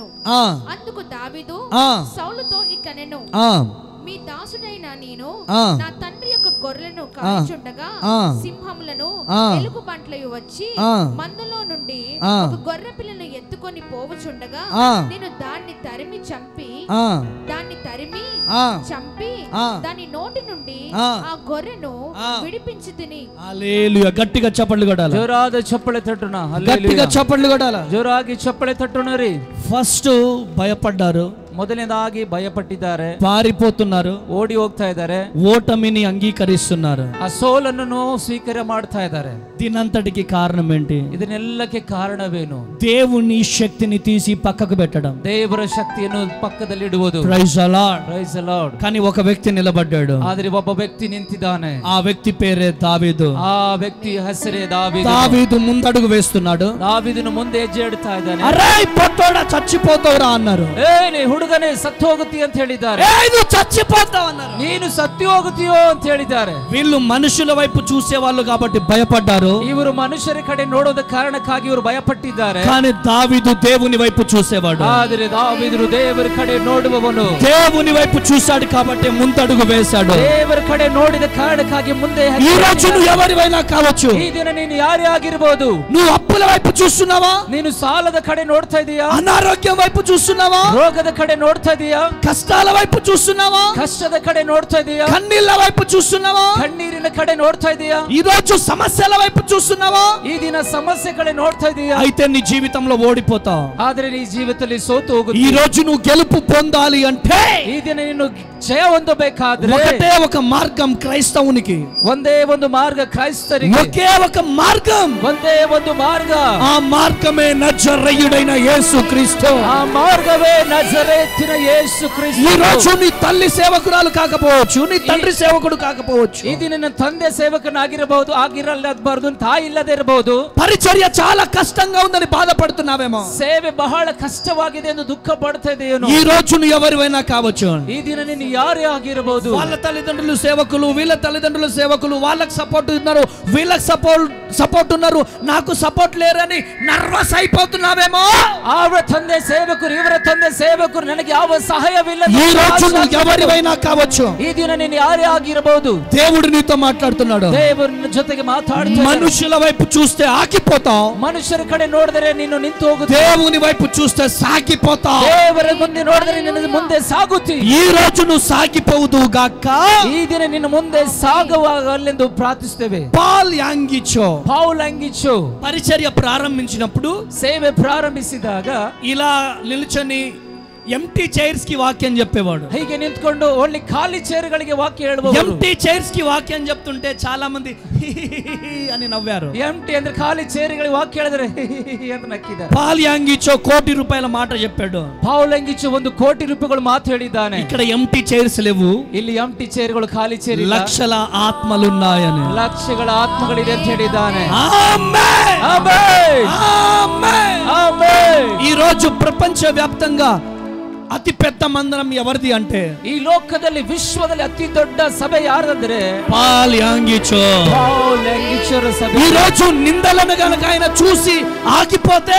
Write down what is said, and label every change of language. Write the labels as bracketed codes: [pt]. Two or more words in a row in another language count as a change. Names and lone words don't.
[te] అందుకు దావీదు సౌలుతో ఇట్లనెను, మీ దాసుడైన నేను నా తండ్రి యొక్క గొర్రెలను కాచుండగా సింహములను ఎలుగుబంట్లయు వచ్చి మందలో నుండి ఒక గొర్రె పిల్లను ఎత్తుకొని పోవచుండగా నేను దాన్ని తరిమి చంపి దాని నోటి నుండి ఆ గొర్రెను విడిపించి తిని. హల్లెలూయా. గట్టిగా చప్పట్లు కొట్టాలి. [kn] ಜೋರಾದ ಚಪ್ಪಟ್ಲು ತಟ್ಟುನ. హల్లెలూయా. [te] గట్టిగా చప్పట్లు కొట్టాలి. [kn] ಜೋರಾಗಿ ಚಪ್ಪಟ್ಲು ತಟ್ಟುನರಿ. [te] ఫస్ట్ భయపడ్డారు. [kn] ಮೊದಲನೇದಾಗಿ ಭಯಪಟ್ಟಿದ್ದಾರೆ, [te] పారిపోతున్నారు, [kn] ಓಡಿ ಹೋಗ್ತಾ ಇದ್ದಾರೆ, [te] ఓటమిని అంగీకరిస్తున్నారు. [kn] ಆ ಸೋಲನ್ನು ಸ್ವೀಕಾರ ಮಾಡ್ತಾ ಇದ್ದಾರೆ. [te] దీనంతటికి కారణం ఏంటి? [kn] ಇದನ್ನೆಲ್ಲಕ್ಕೆ ಕಾರಣವೇನು? [te] దేవుని శక్తిని తీసి పక్కకు పెట్టడం, [kn] ದೇವರ ಶಕ್ತಿಯನ್ನು ಪಕ್ಕದಲ್ಲಿ ಇಡುವುದು. [en] praise the Lord. praise the Lord. [te] కానీ ఒక వ్యక్తి నిలబడ్డాడు. [kn] ಆದರೆ ಒಬ್ಬ ವ್ಯಕ್ತಿ ನಿಂತಿದ್ದಾನೆ. [te] ఆ వ్యక్తి పేరే దావీదు. [kn] ಆ ವ್ಯಕ್ತಿ ಹೆಸರೇ ದಾವೀದು. [te] దావీదు ముందడుగు వేస్తున్నాడు. [kn] ದಾವೀದನು ಮುಂದೆ ಹೆಜ್ಜೆ ಇಡ್ತಾ ಇದ್ದಾನೆ. [te] అరే పొట్టోడా చచ్చిపోతావురా అన్నారు. [kn] ನೀ ಹುಡುಗನೇ ಸತ್ತು ಹೋಗುತ್ತೀಯ ಅಂತ ಹೇಳಿದ್ದಾರೆ. [te] నువ్వు చచ్చిపోతావు అన్నారు. [kn] ನೀನು ಸತ್ತು ಹೋಗುತ್ತೀಯೋ ಅಂತ ಹೇಳಿದ್ದಾರೆ. [te] వీళ్ళు మనుషుల వైపు చూసే వాళ్ళు కాబట్టి భయపడ్డారు. [kn] ಇವರು ಮನುಷ್ಯರ ಕಡೆ ನೋಡೋದ ಕಾರಣಕ್ಕಾಗಿ ಇವರು ಭಯಪಟ್ಟಿದ್ದಾರೆ. [te] కానీ దావీదు దేవుని వైపు చూసేవాడు. [kn] ಆದರೆ ದಾವೀದನು ದೇವರ ಕಡೆ ನೋಡುವವನು. [te] దేవుని వైపు చూశాడు కాబట్టి ముందడుగు వేశాడు. [kn] ದೇವರ ಕಡೆ ನೋಡಿದ ಕಾರಣಕ್ಕಾಗಿ ಮುಂದೆ [te] ఈ రోజు నువ్వు ఎవరివైనా కావచ్చు. [kn] ಈ ದಿನ ನೀನು ಯಾರೇ ಆಗಿರಬಹುದು. [te] నువ్వు అప్పుల వైపు చూస్తున్నావా? [kn] ನೀನು ಸಾಲದ ಕಡೆ ನೋಡ್ತಾ ಇದೀಯಾ? [te] అనారోగ్యం వైపు చూస్తున్నావా? [kn] ರೋಗದ ಕಡೆ ನೋಡ್ತಾ ಇದೀಯಾ? [te] కష్టాల వైపు చూస్తున్నావా? [kn] ಕಷ್ಟದ ಕಡೆ ನೋಡ್ತಾ ಇದೀಯಾ? [te] కన్నీళ్ళ వైపు చూస్తున్నావా? [kn] ಕಣ್ಣೀರಿನ ಕಡೆ ನೋಡ್ತಾ ಇದೀಯಾ? [te] ఈ రోజు సమస్యల వైపు చూస్తున్నావా? [kn] ಈ ದಿನ ಸಮಸ್ಯೆ ಕಡೆ ನೋಡ್ತಾ ಇದೀಯಾ? [te] అయితే నీ జీవితంలో ఓడిపోతావు. [kn] ಆದ್ರೆ నీ ಜೀವಿತದಲ್ಲಿ ಸೋತು ಹೋಗುತ್ತೀಯ. [te] ఈ రోజు నువ్వు గెలుపు పొందాలి అంటే [kn] ಈ ದಿನ ನೀನು ಜಯ ಹೊಂದಬೇಕಾದ್ರೆ [te] ఒకటే ఒక మార్గం క్రైస్తవునికి. [kn] ಒಂದೇ ಒಂದು ಮಾರ್ಗ ಕ್ರೈಸ್ತರಿಗೆ. [te] ఒకే ఒక మార్గం. [kn] ಒಂದೇ ಒಂದು ಮಾರ್ಗ. [te] ఆ మార్గమే నజరేయుడైన యేసుక్రీస్తు. [kn] ಆ ಮಾರ್ಗವೇ ನಜರೇತಿನ ಯೇಸು ಕ್ರಿಸ್ತ. [te] ఈ రోజు నీ తల్లి సేవకురాలు కాకపోవచ్చు, నీ తండ్రి సేవకుడు కాకపోవచ్చు. [kn] ಈ ದಿನ ನನ್ನ ತಂದೆ ಸೇವಕನಾಗಿರಬಹುದು, ಆಗಿರಲಾಗಬಾರದು, ತಾಯಿ ಇಲ್ಲದೆ ಇರಬಹುದು. [te] పరిచర్య చాలా కష్టంగా ఉందని బాధపడుతున్నావేమో. [kn] ಸೇವೆ ಬಹಳ ಕಷ್ಟವಾಗಿದೆ ಎಂದು ದುಃಖ ಪಡ್ತಾ ಇದೆಯೇನೋ. [te] ఈ రోజు నువ్వు ఎవరివైనా కావచ్చు. [kn] ಈ ದಿನ ನೀನು ಯಾರೇ ಆಗಿರಬಹುದು. [te] వాళ్ళ తల్లిదండ్రులు సేవకులు, వీళ్ళ తల్లిదండ్రులు సేవకులు, వాళ్ళకి సపోర్ట్ ఉన్నారు, వీళ్ళకి సపోర్ట్ ఉన్నారు, నాకు సపోర్ట్ లేరని నర్వస్ అయిపోతున్నావేమో. [kn] ಅವರ ತಂದೆ ಸೇವಕರು, ಇವರ ತಂದೆ ಸೇವಕರು, ನನಗೆ ಯಾವ ಸಹಾಯವಿಲ್ಲ. [te] ఈ రోజు నువ్వు ఎవరివైనా కావచ్చు. [kn] ಈ ದಿನ ನೀನು ಯಾರೇ ಆಗಿರಬಹುದು. [te] దేవుడు నీతో మాట్లాడుతున్నాడు. [kn] ದೇವರ ಜೊತೆಗೆ ಮಾತಾಡ್ತಾ. [te] మనుషుల వైపు చూస్తే ఆగిపోతావు. [kn] ಮನುಷ್ಯರ ಕಡೆ ನೋಡಿದರೆ ನೀನು ನಿಂತು ಹೋಗುತ್ತಿ. [te] దేవుని వైపు చూస్తే సాగిపోతావు. [kn] ದೇವರ ಮುಂದೆ ನೋಡಿದರೆ ನಿನ್ನ ಮುಂದೆ ಸಾಗುತ್ತಿ. [te] ఈ రోజు నువ్వు సాగిపోవుదు గాక. [kn] ಈ ದಿನ ನಿನ್ನ ಮುಂದೆ ಸಾಗುವಾಗಲೆಂದು ಪ್ರಾರ್ಥಿಸುತ್ತೇವೆ. [te] పాల్ యాంగిచో. [kn] ಪೌಲ್ ಯಾಂಗಿಚೋ [te] పరిచర్య ప్రారంభించినప్పుడు [kn] ಸೇವೆ ಪ್ರಾರಂಭಿಸಿದಾಗ [te] ఇలా నిల్చొని [en] empty chairs [te] కి వాక్యం చెప్పేవాడు. [kn] ಹೀಗೆ ನಿಂತ್ಕೊಂಡು ಓನ್ಲಿ ಖಾಲಿ ಚೇರ್ಗಳಿಗೆ ವಾಕ್ಯ ಹೇಳಬಹುದು. [en] empty chairs [te] కి వాక్యం చెప్తుంటే చాలా మంది అని నవ్వారు. [kn] ಎಂಟಿ ಅಂದ್ರೆ ಖಾಲಿ ಚೇರ್ಗಳಿಗೆ ವಾಕ್ಯ ಹೇಳಿದ್ರೆ ಅಂತ ನಕ್ಕಿದ್ದಾರೆ. [te] పాల్ యాంగిచో కోటి రూపాయల మాట చెప్పాడు. [kn] ಪೌಲ್ ಯಾಂಗಿಚೋ 1 ಕೋಟಿ ರೂಪಾಯಿಗಳು ಮಾತು ಹೇಳಿದ್ದಾನೆ. [te] ఇక్కడ [en] empty chairs [te] లేవు, [kn] ಇಲ್ಲಿ [en] empty chairs [kn] ಖಾಲಿ ಚೇರ್ ಇಲ್ಲ, [te] లక్షల ఆత్మలున్నాయని. [kn] ಲಕ್ಷಗಳ ಆತ್ಮಗಳಿದೆ ಅಂತ ಹೇಳಿದ್ದಾನೆ. [te] ఆమేన్ [kn] ಆಮೆನ್ [te] ఆమేన్ [kn] ಆಮೆನ್. [te] ఈ రోజు ప్రపంచ వ్యాప్తంగా అతి పెద్ద మందిరం ఎవరిది అంటే [kn] ಈ ಲೋಕದಲ್ಲಿ ವಿಶ್ವದಲ್ಲಿ ಅತಿ ದೊಡ್ಡ ಸಭೆ ಯಾರಂದ್ರೆ [te] పాల్ యాంగిచో. [kn] ಪೌಲ್ ಯಾಂಗಿಚೋರ ಸಭೆ. [te] ఈ రోజు నిందలను గనుక ఆయన చూసి ఆగిపోతే,